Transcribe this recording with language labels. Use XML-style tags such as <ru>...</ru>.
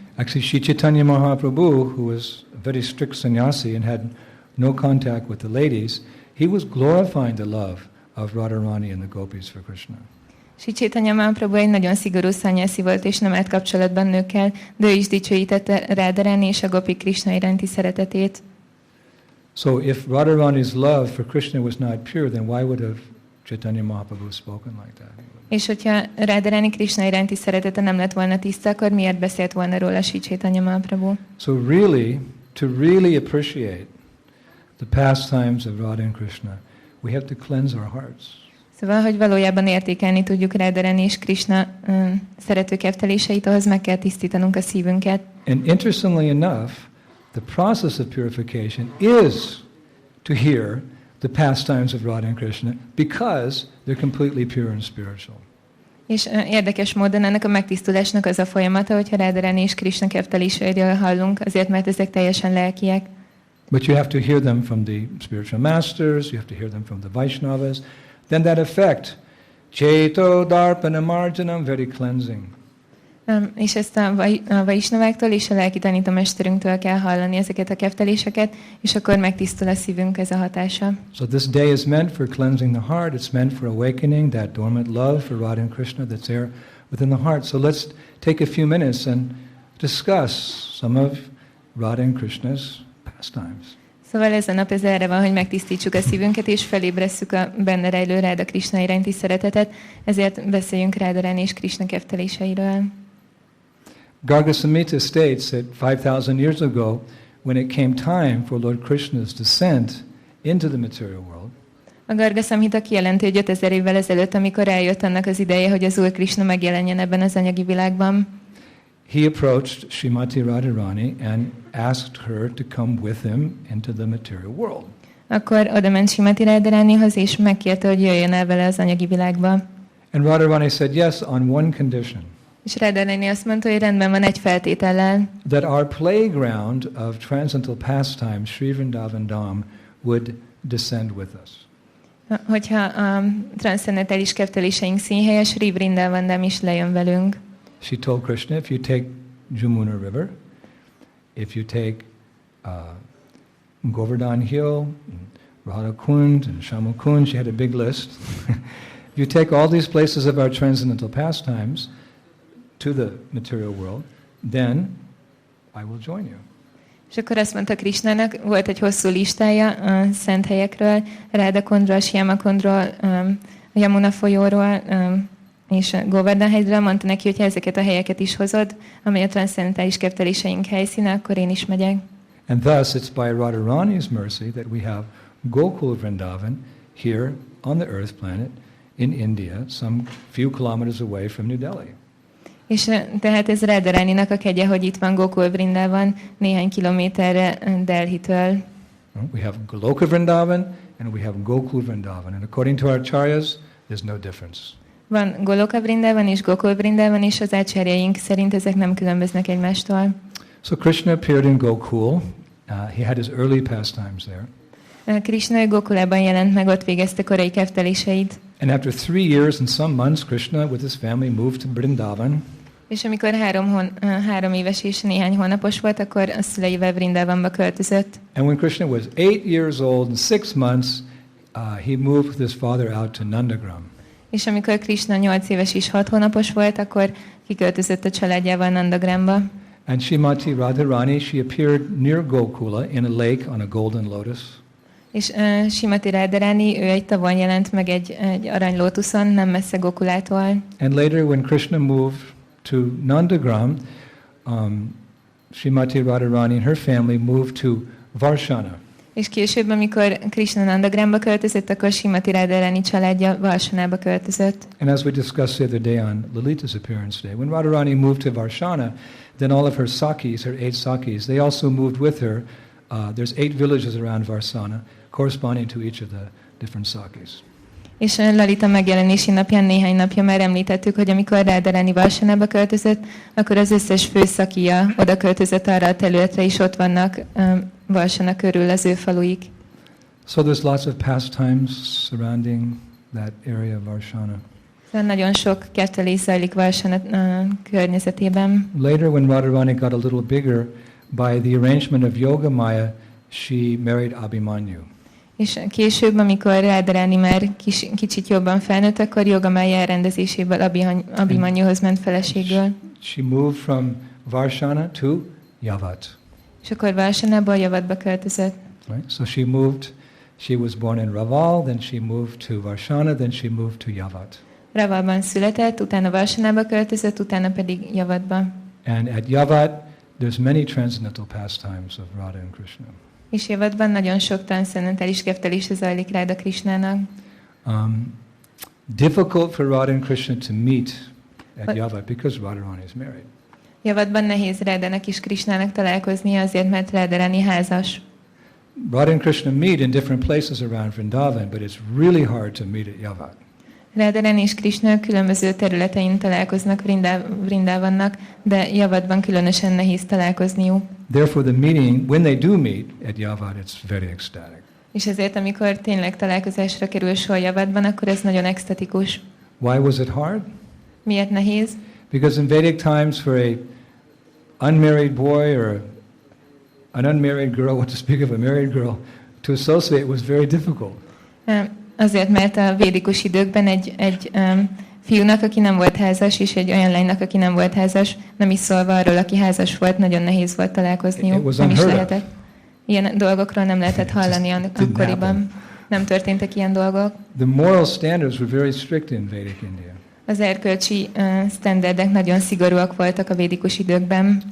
<en>Actually, Sri Chaitanya Mahaprabhu, who was a very strict sannyasi and had no contact with the ladies, he was glorifying the love of Radharani and the gopis for Krishna.</en> <hu>Sri Chaitanya Mahaprabhu egy nagyon szigorú szanyászi volt, és nem állt kapcsolatban nőkkel, de ő is dicsőítette Radharani és a gopi Krishna iránti szeretetét.</hu> <en>So if Radharani's love for Krishna was not pure, then why would have Chaitanya Mahaprabhu spoken like that?</en> <hu>És hogyha Radharani Krishna iránti szeretete nem lett volna tiszta, akkor miért beszélt volna róla Sri Chaitanya Mahaprabhu?</hu> <en>So really, to really appreciate the pastimes of Radha and Krishna, we have to cleanse our hearts.</en> <hu>Szóval, hogy valójában értékelni tudjuk Radharani és Krishna szerető kefteléseit, ahhoz meg kell tisztítanunk a szívünket.</hu> <en>And interestingly enough, the process of purification is to hear the pastimes of Radha and Krishna because they're completely pure and spiritual.</en> <hu>És érdekes módon ennek a megtisztulásnak az a folyamata, hogyha Radharani és Krishna kefteléseiről hallunk, azért mert ezek teljesen lelkiek.</hu> <en>But you have to hear them from the spiritual masters, you have to hear them from the Vaishnavas. Then that effect, Cheto Darpana Marjanam, very cleansing.</en> <hu>És ezt a Vaisnaváktól és a lelki tanítómesterünktől kell hallani ezeket a kefteléseket, és akkor megtisztul a szívünk ez a hatása.</hu> <en>So this day is meant for cleansing the heart. It's meant for awakening that dormant love for Radha and Krishna that's there within the heart. So let's take a few minutes and discuss some of Radha and Krishna's pastimes.</en> <hu>Szóval ez a nap ez erre van, hogy megtisztítsuk a szívünket, és felébresszük a benne rejlő Radha Krishna iránti szeretetet, ezért beszéljünk Radharani és Krishna kefteléseiről.</hu> <en>Garga Samhita states that 5,000 years ago, when it came time for Lord Krishna's descent into the material world,</en> <hu>a Garga Samhita kijelenti, hogy 5000 évvel ezelőtt, amikor eljött annak az ideje, hogy az Úr Krishna megjelenjen ebben az anyagi világban,</hu> <en>he approached Srimati Radharani and asked her to come with him into the material world.</en> <hu>Akkor oda ment Srimati Radharanihoz, és megkérte, hogy jöjjön el vele az anyagi világba.</hu> <en>And Radharani said yes on one condition.</en> <hu>És Radharani azt mondta, hogy rendben van egy feltétellel.</hu> <en>That our playground of transcendental pastime, Sri Vrindavan Dham, would descend with us.</en> <hu>Hogyha a transzcendentális kefteléseink színhelye, Sri Vrindavan Dham is lejön velünk.</hu> <en>She told Krishna, if you take Jamuna River, if you take Govardhan Hill, Radha Kund, and Shama Kund, she had a big list. If you take all these places of our transcendental pastimes to the material world, then I will join you.</en> <hu>És akkor azt mondta Krishnának, volt egy hosszú listája a szent helyekről, Radha Kundról, Shama Kundról, a Yamuna folyóról, és Govardhan hegyről, mondta neki, hogy ha ezeket a helyeket is hozod, amely a transzcendentális kefteléseink helyszíne, akkor én is megyek.</hu> <en>And thus it's by Radharani's mercy that we have Gokul Vrindavan here on the earth planet in India, some few kilometers away from New Delhi.</en> <hu>És tehát ez Radharaninak a kegye, hogy itt van Gokul Vrindavan néhány kilométerre Delhitől.</hu> <en>We have Goloka Vrindavan and we have Gokul Vrindavan. And according to our acharyas, there's no difference.</en> <hu>Van Goloka Vrindavan és Gokul Vrindavan, és az ácsárjaink szerint ezek nem különböznek egymástól.</hu> <en>So Krishna appeared in Gokul. He had his early pastimes there.</en> <hu>Krishna Gokulában jelent meg, ott végezte korai kedveléseit.</hu> <en>And after 3 years and some months, Krishna with his family moved to Vrindavan.</en> <hu>És amikor 3 éves és néhány hónapos volt, akkor a szüleivel Vrindavanba költözött.</hu> <en>And when Krishna was 8 years old and 6 months, he moved with his father out to Nandagram.</en> <hu>És amikor Krishna 8 éves és 6 hónapos volt, akkor kiköltözött a családjával Nandagramba.</hu> <en>And Srimati Radharani, she appeared near Gokula in a lake on a golden lotus.</en> <hu>És Srimati Radharani, ő egy tavon jelent meg egy aranylótuszon, nem messze Gokulától.</hu> <en>And later when Krishna moved to Nandagram, Srimati Radharani and her family moved to Varshana.</en> <hu>És később, amikor Krishna Nandagramba költözött, akkor Srimati Radharani családja Varsanába költözött.</hu> <en>And as we discussed the other day on Lalita's appearance day, when Radharani moved to Varshana, then all of her sakis, her 8 sakis, they also moved with her. There's 8 villages around Varsana, corresponding to each of the different sakis.</en> <hu>És Lalita megjelenési napján néhány napja már említettük, hogy amikor Radharani Varsanába költözött, akkor az összes fő szakija oda költözött arra a területre, és ott vannak Varsana körül az ő faluik.</hu> <en>So there's lots of pastimes surrounding that area of Varshana.</en> <hu>Nagyon sok kettelés zajlik Varsana környezetében.</hu> <en>Later, when Radharani got a little bigger, by the arrangement of Yogamaya, she married Abhimanyu.</en> <hu>És később, amikor Radharani már kicsit jobban felnőtt, akkor Yogamaya elrendezéséből Abhimanyuhoz ment feleségül.</hu> <en>She moved from Varshana to Yavat.</en> <hu>És akkor Varsanából Yavatba költözött.</hu> <en>Right? So she was born in Raval, then she moved to Varshana, then she moved to Yavat.</en> <hu>Ravalban született, utána Varsanába költözött, utána pedig Yavatba.</hu> <en>And at Yavat, there's many transcendental pastimes of Radha and Krishna.</en> <hu>És Yavatban nagyon sok transzcendentális kedvelése zajlik Radha Krishnának.</hu> <en>Difficult for Radha and Krishna to meet at Yavat because Radharani is married.</en> <hu>Yavatban nehéz Radhának és Krishnának találkoznia azért, mert Radharani házas.</hu> <en>Radha and Krishna meet in different places around Vrindavan, but it's really hard to meet at Yavat.</en> <hu>Radharani és Krishna különböző területein találkoznak Vrindavannak, de Yavatban különösen nehéz találkozniuk.</hu> <en>Therefore the meeting, when they do meet at Yavat, it's very ecstatic.</en> <hu>És ezért, amikor tényleg találkozásra kerül sor Yavatban, akkor ez nagyon extatikus.</hu> <en>Why was it hard?</en> <hu>Miért nehéz?</hu> <en>Because in Vedic times for a unmarried boy or an unmarried girl, what to speak of a married girl, to associate was very difficult.</en> <hu>Azért, mert a védikus időkben egy fiúnak, aki nem volt házas, és egy olyan lánynak, aki nem volt házas, nem is szólva arról, aki házas volt, nagyon nehéz volt találkozniuk. Nem is lehetett. Ilyen dolgokról nem lehetett hallani akkoriban. Nem történtek ilyen dolgok.</hu> <en>The moral standards were very strict in Vedic India.</en> <hu>Az erkölcsi standardek nagyon szigorúak voltak a védikus időkben.</hu>